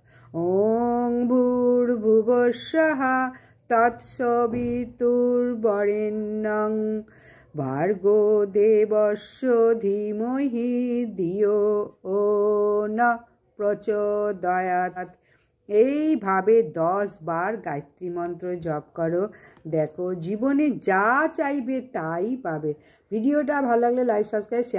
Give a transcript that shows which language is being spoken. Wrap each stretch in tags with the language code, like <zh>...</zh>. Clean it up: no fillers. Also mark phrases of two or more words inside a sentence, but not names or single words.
<sa>ॐ भूर्भुवस्सुः तत्सवितुर्वरेण्यं भर्गो देवस्य धीमहि धियो न प्रचोदयात्।</sa> <bn>এইভাবে 10 বার গায়ত্রী মন্ত্র জপ করো, দেখো জীবনে যা চাইবে তাই পাবে। ভিডিওটা ভালো লাগলে</bn> <en>like, subscribe, share</en>